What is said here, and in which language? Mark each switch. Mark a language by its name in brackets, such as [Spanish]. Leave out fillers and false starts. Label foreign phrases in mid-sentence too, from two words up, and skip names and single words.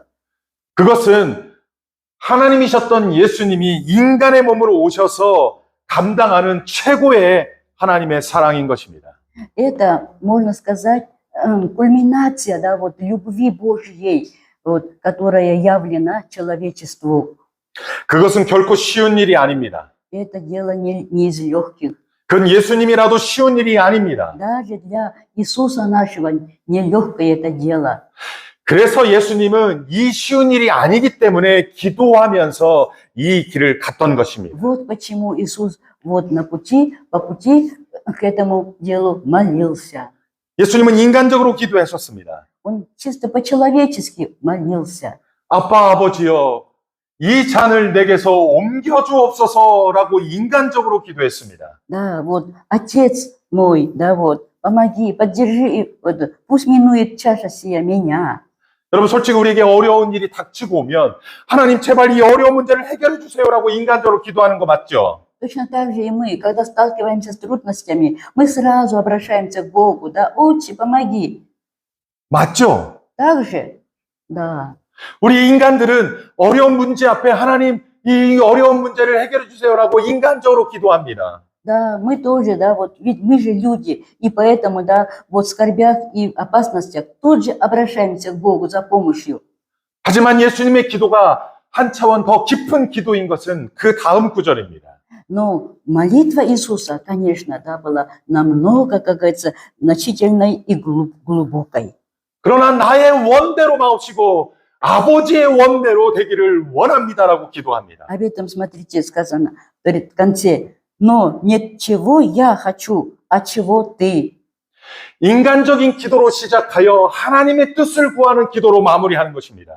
[Korean] 그것은 하나님이셨던 예수님이 인간의 몸으로 오셔서 감당하는 최고의 하나님의 사랑인 것입니다. [Russian] Это, можно сказать, кульминация, да, вот, любви Божьей, вот, которая явлена человечеству. [Korean] 그것은 결코 쉬운 일이 아닙니다. [Russian] Это дело не из легких. [Korean] 그건 예수님이라도 쉬운 일이 아닙니다. [Russian] Даже для Иисуса нашего нелегкое это дело. [Korean] 그래서 예수님은 이 쉬운 일이 아니기 때문에 기도하면서 이 길을 갔던 것입니다. [Russian] Вот почему Иисус вот по пути к этому делу молился. [Korean] 예수님은 인간적으로 기도하셨습니다. [Russian] Он чисто по-человечески молился. [Korean] 아빠 아버지여 이 잔을 내게서 옮겨주옵소서라고 인간적으로 기도했습니다. [Russian] Да, вот, Отец мой, да, вот, помоги, поддержи, вот, пусть минует чаша сия меня. [Korean] 여러분 솔직히 우리에게 어려운 일이 닥치고 오면 하나님 제발 이 어려운 문제를 해결해 주세요라고 인간적으로 기도하는 거 맞죠? [Russian] Точно так же и мы, когда сталкиваемся с трудностями, мы сразу обращаемся к Богу, да, Отче, помоги. [Korean] 맞죠? [Russian] Так же? Да. [Korean] 우리 인간들은 어려운 문제 앞에 하나님 이 어려운 문제를 해결해 주세요라고 인간적으로 기도합니다. [Russian] Да, мы тоже, да, вот, ведь мы же люди, и поэтому, да, вот в скорбях и опасностях тут же обращаемся к Богу за помощью. [Korean] 하지만 예수님의 기도가 한 차원 더 깊은 기도인 것은 그 다음 구절입니다. [Russian] Но молитва Иисуса, конечно, да, была намного, как говорится, значительной и глубокой. [Korean] 그러나 나의 원대로 마옵시고 아버지의 원대로 되기를 원합니다라고 기도합니다. [Russian] Об этом, смотрите, сказано в конце. Но нет чего я хочу, а чего ты. [Korean] 인간적인 기도로 시작하여 하나님의 뜻을 구하는 기도로 마무리하는 것입니다.